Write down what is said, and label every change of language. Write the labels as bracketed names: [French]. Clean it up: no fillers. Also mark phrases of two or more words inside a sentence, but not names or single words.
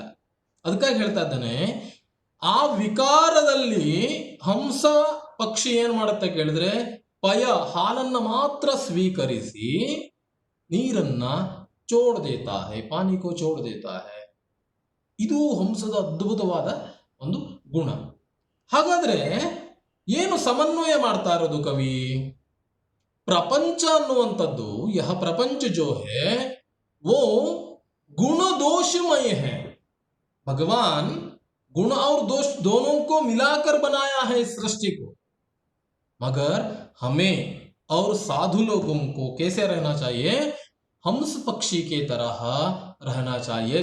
[Kannada] ಅದಕ್ಕಾಗಿ ಹೇಳ್ತಾ ಇದ್ದಾನೆ, ಆ ವಿಕಾರದಲ್ಲಿ ಹಂಸ ಪಕ್ಷಿ ಏನ್ ಮಾಡುತ್ತೆ ಕೇಳಿದ್ರೆ, ಪಯ ಹಾಲನ್ನ ಮಾತ್ರ ಸ್ವೀಕರಿಸಿ ನೀರನ್ನ [Hindi] छोड़ देता है, पानी को छोड़ देता है. [Kannada] ಇದು ಹಂಸದ ಅದ್ಭುತವಾದ ಒಂದು ಗುಣ. ಹಾಗಾದ್ರೆ ಏನು ಸಮನ್ವಯ ಮಾಡ್ತಾ ಇರೋದು ಕವಿ? ಪ್ರಪಂಚ ಅನ್ನುವಂಥದ್ದು, [Hindi] यह प्रपंच जो है वो गुण दोषमय है. भगवान गुण और दोष दोनों को मिलाकर बनाया है इस सृष्टि को. मगर हमें और साधु लोगों को कैसे रहना चाहिए? हंस पक्षी के तरह रहना चाहिए.